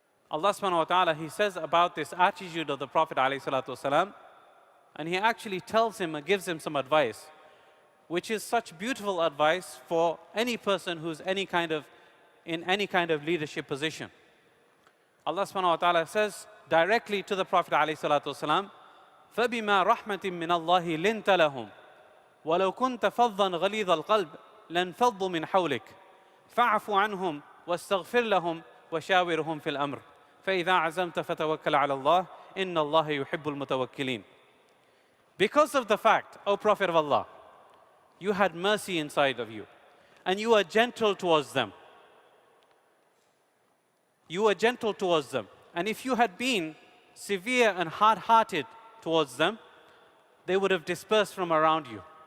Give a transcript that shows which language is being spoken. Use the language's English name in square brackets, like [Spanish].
[English] Allah subhanahu wa ta'ala, he says about this attitude of the Prophet ﷺ, and he actually tells him and gives him some advice, which is such beautiful advice for any person who's in any kind of leadership position. Allah subhanahu wa ta'ala says directly to the Prophet ﷺ, [Arabic] فَبِمَا رَحْمَةٍ مِّنَ اللَّهِ لِنْتَ لَهُمْ وَلَوْ كُنْتَ فَظًّا غَلِيظَ الْقَلْبِ لَانْفَضُّوا مِنْ حَوْلِكَ فَاعْفُ عَنْهُمْ وَاسْتَغْفِرْ لَهُمْ وَشَاوِرْهُمْ فِي الْأَمْرِ فَإِذَا عَزَمْتَ فَتَوَكَّلْ عَلَى اللَّهِ إِنَّ اللَّهَ يُحِبُّ الْمُتَوَكِّلِينَ. [English] Because of the fact, O Prophet of Allah, you had mercy inside of you, and you were gentle towards them. You were gentle towards them. And if you had been severe and hard-hearted towards them, they would have dispersed from around you.